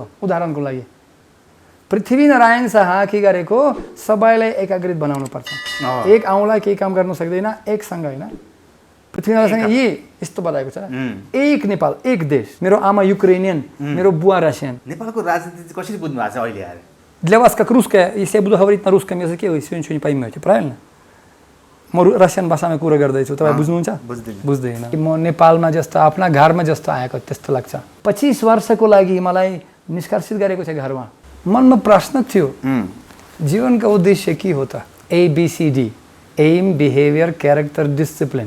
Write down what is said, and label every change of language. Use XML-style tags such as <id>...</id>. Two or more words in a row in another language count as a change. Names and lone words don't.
<ne>उदाहरणको लागि पृथ्वीनारायण शाह के गरेको सबैलाई एकाग्रित बनाउनु पर्छ। एक आउँला केही काम गर्न सक्दैन, एकसँग होइन। पृथ्वीनारायण यस्तो बताएको छ, एक नेपाल एक देश। मेरो आमा युक्रेनियन, मेरो बुवा रसियन। नेपालको राजनीति कसरी बुझ्नु भएको छ अहिले आएर?</ne> <ru>Для вас как русская, если я буду говорить на русском языке, вы все ничего не поймете, правильно?</ru> <ne>म रसियन भाषामा कुरा गर्दैछु, तपाईँ बुझ्नुहुन्छ? बुझ्दैन। म नेपालमा जस्तो आफ्ना घरमा जस्तो आएको त्यस्तो लाग्छ। 25 वर्षको लागि मलाई निष्कासित गरेको छ घरमा। मनमा प्रश्न थियो, जीवनको उद्देश्य के हो त?</ne> <en>ABCD, aim, behaviour, character, discipline.</en>